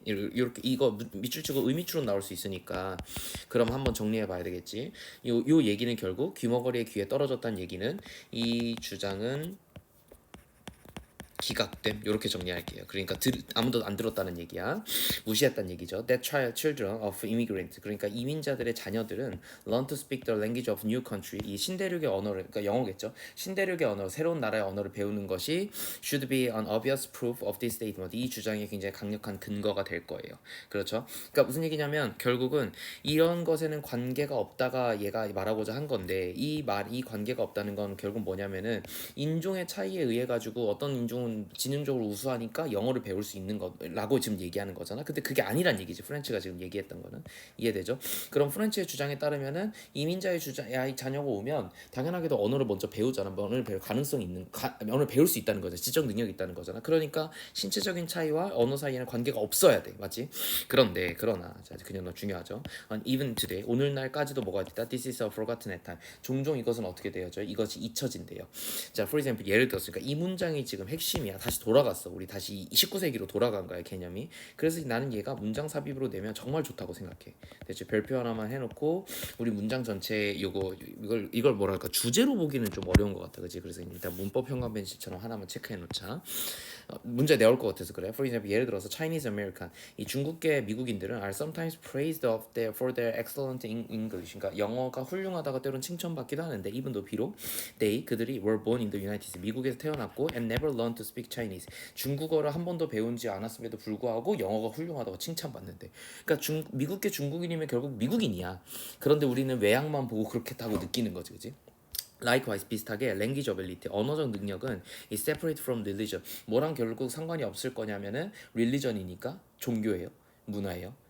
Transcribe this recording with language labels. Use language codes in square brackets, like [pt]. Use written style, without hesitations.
[ko] 이렇게 이거 밑줄 치고 의미추론 나올 수 있으니까 그럼 한번 정리해 봐야 되겠지. 요 얘기는 결국 귀머거리의 귀에 떨어졌다는 얘기는 이 주장은 기각됨, 이렇게 정리할게요. 그러니까 아무도 안 들었다는 얘기야. 무시했다는 얘기죠. [en] That children of immigrants, [ko] 그러니까 이민자들의 자녀들은 [en] learn to speak the language of new country, [ko] 이 신대륙의 언어를, 그러니까 영어겠죠. 신대륙의 언어, 새로운 나라의 언어를 배우는 것이 [en] should be an obvious proof of this statement. [ko] 이 주장이 굉장히 강력한 근거가 될 거예요. 그렇죠? 그러니까 무슨 얘기냐면 결국은 이런 것에는 관계가 없다가 얘가 말하고자 한 건데 이 관계가 없다는 건 결국 뭐냐면은 인종의 차이에 의해 가지고 어떤 인종은 지능적으로 우수하니까 영어를 배울 수 있는 거라고 지금 얘기하는 거잖아. 근데 그게 아니란 얘기지. 프렌치가 지금 얘기했던 거는. 이해되죠? 그럼 프렌치의 주장에 따르면은 이민자의 자녀가 오면 당연하게도 언어를 먼저 배우잖아. 언어를 배울 가능성이 있는, 언어를 배울 수 있다는 거죠. 지적 능력이 있다는 거잖아. 그러니까 신체적인 차이와 언어 사이에는 관계가 없어야 돼. 맞지? 그러나 자, 그냥 중요하죠. [en] Even today, [ko] 오늘날까지도 뭐가 있다? [en] This is a forgotten at time. [ko] 종종 이것은 어떻게 되어져? 이것이 잊혀진대요. 자, [en] for example, [ko] 예를 들었으니까 이 문장이 지금 핵심이야. 다시 돌아갔어. 우리 다시 19세기로 돌아간 거야, 개념이. 그래서 나는 얘가 문장 삽입으로 내면 정말 좋다고 생각해. 대체 별표 하나만 해놓고 우리 문장 전체 이걸 뭐랄까 주제로 보기는 좀 어려운 것 같아, 그렇지? 그래서 일단 문법 현관벤치처럼 하나만 체크해놓자. 문제 내올 것 같아서 그래. [en] For example, [ko] 예를 들어서 [en] Chinese American, [ko] 이 중국계 미국인들은 [en] are sometimes praised for their excellent English. [ko] 그러니까 영어가 훌륭하다가 때론 칭찬받기도 하는데 [en] even though [ko] 비록 그들이 [en] were born in the United States, [ko] 미국에서 태어났고 [en] and never learned to speak Chinese, [ko] 중국어를 한 번도 배운지 않았음에도 불구하고 영어가 훌륭하다고 칭찬받는데, 그러니까 미국계 중국인이면 결국 미국인이야. 그런데 우리는 외양만 보고 그렇겠다고 느끼는 거지, 그렇지? [en] Likewise, [ko] 비슷하게 [en] language ability, [ko] 언어적 능력은 [en] is separate from religion. [ko] 뭐랑 결국 상관이 없을 거냐면은 religion이니까 종교예요, 문화예요.